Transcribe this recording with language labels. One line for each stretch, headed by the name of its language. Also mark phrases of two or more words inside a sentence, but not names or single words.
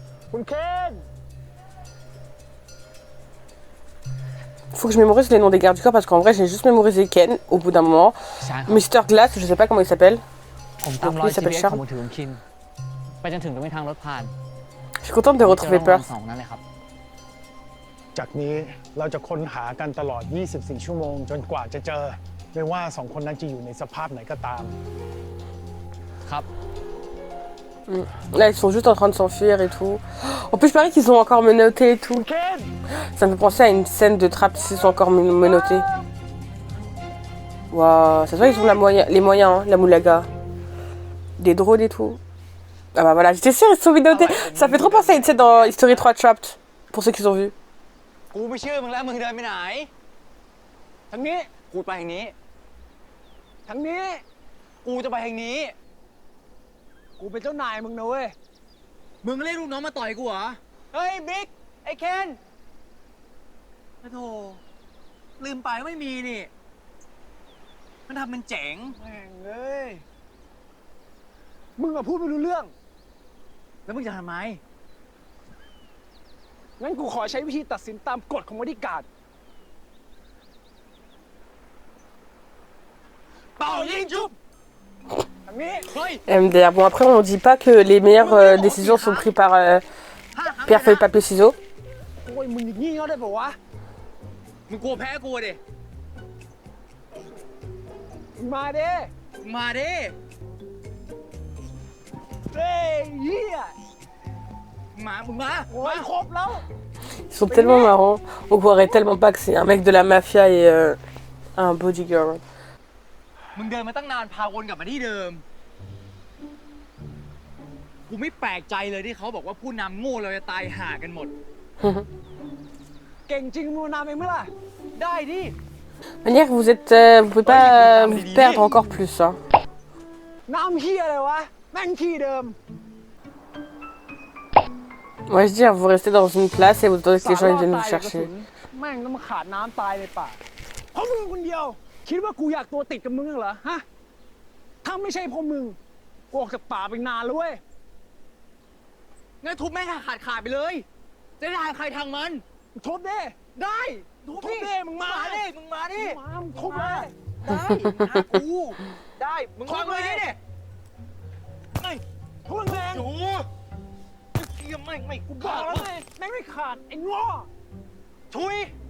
French: Faut que je mémorise les noms des gardes du corps parce qu'en vrai, j'ai juste mémorisé Ken au bout d'un moment. Mister Glass, je sais pas comment il s'appelle. Il s'appelle Charles. Je suis contente de retrouver Perth.
Thai: จากนี้เราจะค้นหากันตลอด 24 ชั่วโมงจนกว่าจะเจอไม่ว่าสองคนนั้นจะอยู่ในสภาพไหนก็ตาม
French: Là, ils sont juste en train de s'enfuir et tout. En plus, je parie qu'ils ont encore menotté et tout. Ça me fait penser à une scène de trap s'ils sont encore menottés. Waouh, ça se voit, ils ont les moyens, hein, la moulaga. Des drones et tout. Ah bah voilà, j'étais sûre, ils sont menottés. Ça fait trop penser à une scène dans History 3 Trapped, pour ceux qui ont vu.
Thai: กูไม่เชื่อมึงแล้วมึงเดินไปไหนทางนี้กูไปทางนี้ทางนี้กูจะไป ทางนี้กูเป็นเจ้านายมึงนะเว้ยมึงเรียกลูกน้องมาต่อยกูเหรอเฮ้ยบิ๊กไอ้เคนโธ่ลืมไปไม่มีนี่มันทำเป็นเจ๋งแม่งเอ้ยมึงอะพูดไม่รู้เรื่องแล้วมึงจะทำไมงั้นกูขอใช้วิธีตัดสินตามกฎของบริการเป่ายิงชุบ
French: MDR. Bon, après, on dit pas que les meilleures décisions sont prises par pierre, feuille, papier, ciseaux.
Thai: โอ้ยมึงอย่างงี้เขาได้ป่าววะมึงกลัวแพ้กูดิมาดิมาดิเฮ้ยเหี้ยมามึงมาโอ้ยครบแล้ว
French: Ils sont tellement marrants. On croirait tellement pas que c'est un mec de la mafia et un bodyguard.
Thai: มึงเดินมาตั้งนานพาวนกลับมาที่เดิมกูไม่แปลกใจเลยที่เขาบอกว่าผู้นำโง่เราจะตายห่ากันหมด เก่งจริงมึงนำเองไหมล่ะได้ดิ
French: Manière, vous pouvez pas vous perdre encore plus. Hein.
Thai: น้ำเหี้ยอะไรวะแม่งที่เดิม
French: Moi, je dis, vous restez dans une place et vous attendez que les gens viennent vous chercher.
Thai: แม่งต้องมาขาดน้ำตายในป่าเพราะมึงคนเดียวคิดว่ากูอยากตัวติดกับมึงเหรอฮะ ถ้าไม่ใช่เพราะมึงกูออกจากป่าไปนานแล้วเว้ยงั้นทุบแม่งขาดไปเลยจะได้ทางใครทางมันทุบดิได้ทุบดิมึงมาดิมึงมาดิทุบเลยได้หากูได้มึงทุบเลยดิไม่ทุบแรงโอ้เกี่ยไม่กูบอกแล้วไงแม่งไม่ขาดไอ้ง้อทุย